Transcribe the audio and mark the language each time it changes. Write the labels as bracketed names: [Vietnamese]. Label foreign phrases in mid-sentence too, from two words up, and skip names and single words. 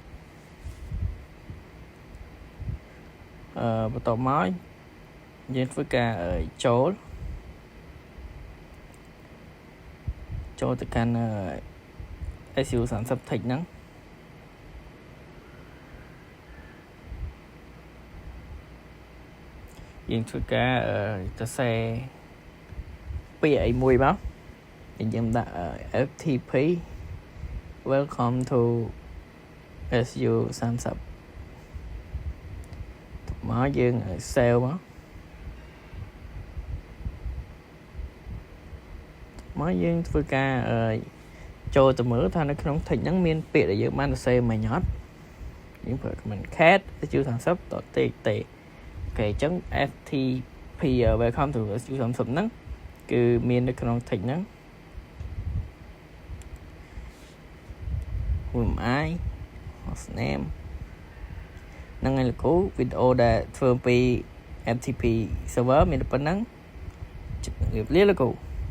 [Khmer] បន្ទាប់មកយើងធ្វើការចូលទៅកាន់ su30 text ហ្នឹងយើងធ្វើការទៅសេពាក្យអីមួយមកយើងដាក់ [English] FTP welcome to [Khmer] su30 មកយើង save មកយើងធ្វើការចូលទៅមើលថានៅក្នុង text ហ្នឹងមានពាក្យដែលយើងបានសរសេរមិញអត់យើងប្រើ [English] command cat su30.txt [Khmer] អូខេអញ្ចឹង [English] FTP welcome to su30 [Khmer] ហ្នឹងគឺមាននៅក្នុង text ហ្នឹង [English] who am I host name [Khmer] ហ្នឹងហើយលោកគ្រូវីដេអូដែលធ្វើពី [English] FTP server [Khmer] មានប៉ុណ្ណឹងជម្រាបលាលោកគ្រូ